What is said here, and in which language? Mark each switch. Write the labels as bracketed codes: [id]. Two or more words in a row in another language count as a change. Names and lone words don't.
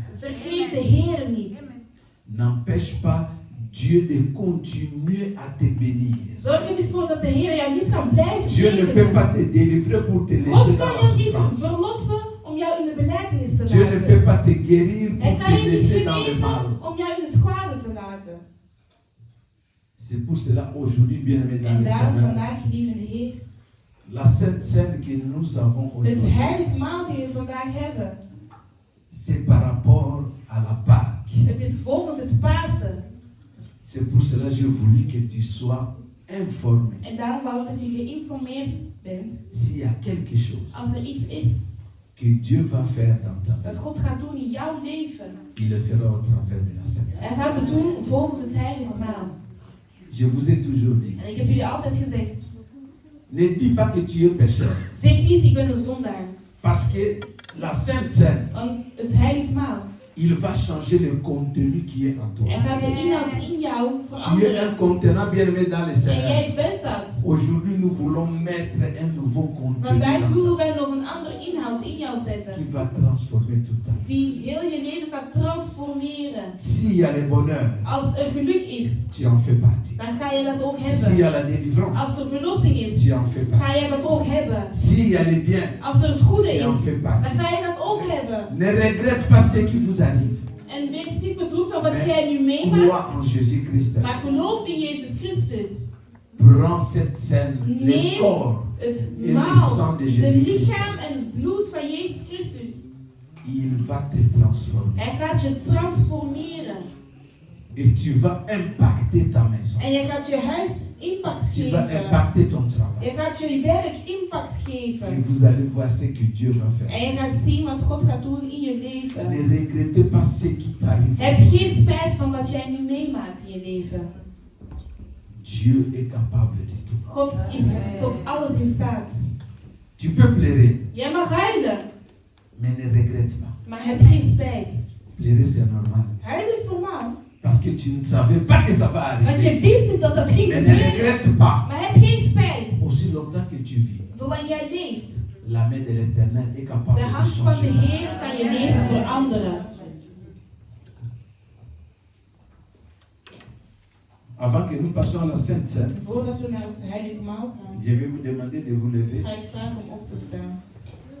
[nl] vergeet de Heer niet. [fr] N'empêche pas Dieu de continuer à te bénir. [nl] Zorg er niet voor dat de Heer jou niet kan blijven [fr] Dieu ne peut [nl] zegenen. [fr] pas te délivrer pour te [nl] God [fr] laisser [nl] kan [fr] dans la [nl] jou niet [fr] souffrance. [nl] verlossen om jou in de belijdenis te [fr] Dieu ne peut [nl] laten. [fr] pas te guérir [nl] Hij [fr] pour [nl] kan [fr] te [nl] je niet [fr] laisser dans le [nl] genezen [fr] mal. [nl] om jou in het kwade te laten. [fr] C'est pour cela aujourd'hui, bien-aimés dans [nl] En [fr] le [nl] daarom [fr] Seigneur, [nl] vandaag, geliefde Heer, [fr] la sainte scène que nous avons [nl] het [fr] aujourd'hui, [nl] heilige maal die we vandaag hebben, [fr] c'est par rapport à la Pâque. [nl] het is volgens het Pasen. [fr] C'est pour cela que j'ai voulu que tu sois informé. [nl] En daarom wou ik dat je geïnformeerd bent [fr] S'il y a quelque chose [nl] als er iets is [fr] que Dieu va faire dans ta [nl] dat [fr] vie, [nl] God gaat doen in jouw leven. [fr] il le fera au travers de la sainte [nl] Hij [fr] scène. [nl] gaat het doen volgens het heilige maal. [fr] Je vous ai toujours dit, [nl] En ik heb jullie altijd gezegd, [fr] ne dis pas que tu es pécheur. [nl] zeg niet ik ben een zondaar. [fr] Parce que la Sainte Seine, [nl] Want het heilige maal, [fr] il va changer le contenu qui est en toi. [nl] er gaat de inhoud in jou [fr] Tu es un [nl] veranderen. [fr] contenant bien aimé dans le [nl] En [fr] Seigneur. [nl] jij bent dat. [fr] Aujourd'hui, nous voulons mettre un nouveau contenu [nl] Want wij [fr] dans [nl] willen [fr] toi [nl] wij nog een andere inhoud in jou [fr] qui [nl] zetten. [fr] va transformer tout ta vie. [nl] Die heel je leven gaat transformeren. [fr] S'il y a le bonheur, [nl] Als er geluk is, [fr] tu en fais partie. [nl] dan ga je dat ook [fr] S'il y [nl] hebben. [fr] a la délivrance, [nl] Als er verlossing is, [fr] tu en fais [nl] ga [fr] partie. [nl] je dat ook hebben. [fr] S'il y a le bien, [nl] Als er het goede [fr] tu en [nl] is, [fr] fais [nl] dan [fr] partie. [nl] ga je dat ook hebben. [fr] Ne regrette pas ce qui vous arrive. [nl] En wees niet bedroefd van wat [fr] Mais [nl] jij nu meemaakt, [fr] crois en Jésus-Christ. [nl] maar geloof in Jezus Christus. [fr] Prends cette scène, le [nl] Nee. [fr] corps [nl] Het [fr] et le [nl] maal, [fr] sang de [nl] de [fr] Jésus. [nl] lichaam en het bloed van Jezus Christus. [fr] Il va te transformer. [nl] Hij gaat je transformeren. [fr] Et tu vas impacter ta maison. [nl] En je gaat je huis impact [fr] Tu vas [nl] geven. [fr] impacter ton travail. [nl] Je gaat je werk impact [fr] Et [nl] geven. [fr] vous allez voir ce que Dieu va faire. [nl] En je gaat zien wat God gaat doen in je leven. [fr] Ne regrettez pas ce qui t'arrive. [nl] Heb geen spijt van wat jij nu meemaakt in je leven. [fr] Dieu est capable de tout. [nl] God is tot alles in staat. [fr] Tu peux pleurer, [nl] Jij mag huilen, [fr] mais ne regrette pas. [nl] maar heb geen spijt. [fr] Pleurer, c'est normal. [nl] Huilen is normaal. [fr] Parce que tu ne savais pas que ça va [nl] Want je [fr] arriver. [nl] wist niet dat dat ging [fr] Mais ne [nl] gebeuren. [fr] regrette pas. [nl] Maar heb geen spijt. [fr] Aussi longtemps que tu vis, [nl] Zolang jij leeft. [fr] la main de l'Éternel est capable [nl] De [fr] de [nl] hand van de [fr] changer. [nl] Heer kan je leven veranderen. [fr] Avant que nous passions à la Sainte Seine, [nl] Voordat we naar het heilige maal gaan, [fr] je vais vous demander de vous lever. [nl] ga ik vragen om op te staan.